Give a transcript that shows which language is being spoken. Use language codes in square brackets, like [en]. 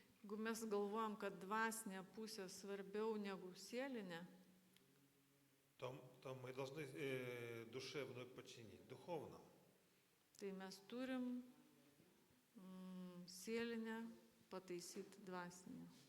[lt] Jeigu mes galvojam, kad dvasinė pusė svarbiau negu sielinė, [ru] то мы должны душевную подчинить духовному. [lt] tai mes turim sielinę pataisyti dvasinę.